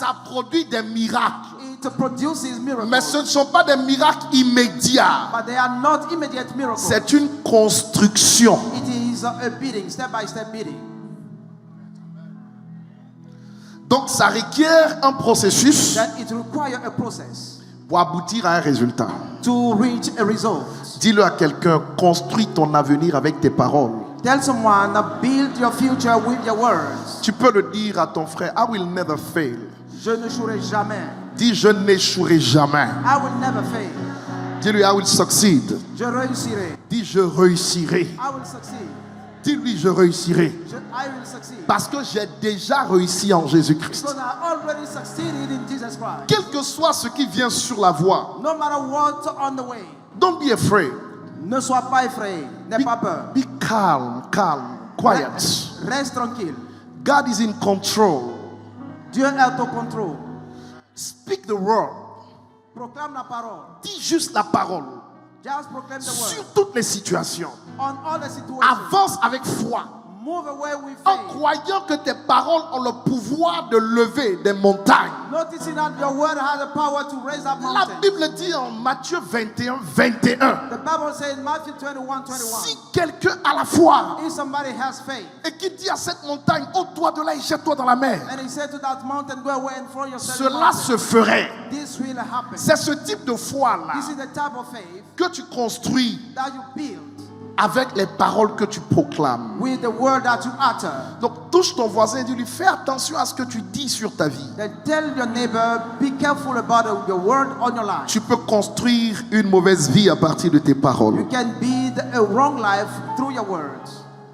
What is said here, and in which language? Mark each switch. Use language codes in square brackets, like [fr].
[fr] Ça produit des miracles. [en] It produces miracles. [fr] Mais ce ne sont pas des miracles immédiats. [en] But they are not immediate miracles. [fr] C'est une construction. [en] It is a beating, step by step beating. [fr] Donc ça requiert un processus [en] That it requires a process [fr] pour aboutir à un résultat. [en] to reach a result. [fr] Dis-le à quelqu'un, construis ton avenir avec tes paroles. [en] Tell someone, build your future with your words. [fr] Tu peux le dire à ton frère, [en] I will never fail. [fr] Je n'échouerai jamais. Dis, je n'échouerai jamais. [en] I will never fail. [fr] Dis-lui, [en] I will succeed. [fr] Je réussirai. Dis, je réussirai. [en] I will succeed. [fr] Dis-lui, je réussirai. [en] I will succeed. [fr] Parce que j'ai déjà réussi en Jésus-Christ. [en] Because I already succeeded in Jesus Christ. [fr] Quel que soit ce qui vient sur la voie, [en] No matter what on the way. don't be afraid. [fr] Ne sois pas effrayé. N'aie pas peur. [en] Be calm, quiet. [fr] Reste tranquille. [en] God is in control. [fr] Dieu est au contrôle. [en] Speak the word. [fr] Proclame la parole. Dis juste la parole. [en] Just proclaim the [fr] Sur [en] word. [fr] toutes les situations. [en] On all the situations. [fr] Avance avec foi. [en] Move away with [fr] En [en] faith. [fr] croyant que tes paroles ont le pouvoir de lever des montagnes. [en] Noticing that your word has the power to raise up [fr] La [en] mountains. [fr] Bible dit en Matthieu 21, 21. [en] The Bible says in Matthew 21:21. [fr] Si quelqu'un a la foi [en] If somebody has faith [fr] et qui dit à cette montagne, ôte-toi de là et jette-toi dans la mer, [en] and he said to that mountain, go away and throw yourself in the [fr] cela [en] mountain, [fr] se ferait. [en] this will happen. [fr] C'est ce type de foi-là [en] This is the type of faith [fr] que tu construis [en] that you build [fr] avec les paroles que tu proclames. [en] with the word that you utter. [fr] Donc touche ton voisin et dis-lui, fais attention à ce que tu dis sur ta vie. [en] Then tell your neighbor, be careful about your word on your life. [fr] Tu peux construire une mauvaise vie à partir de tes [en] You [fr] paroles. [en] can build a wrong life through your words.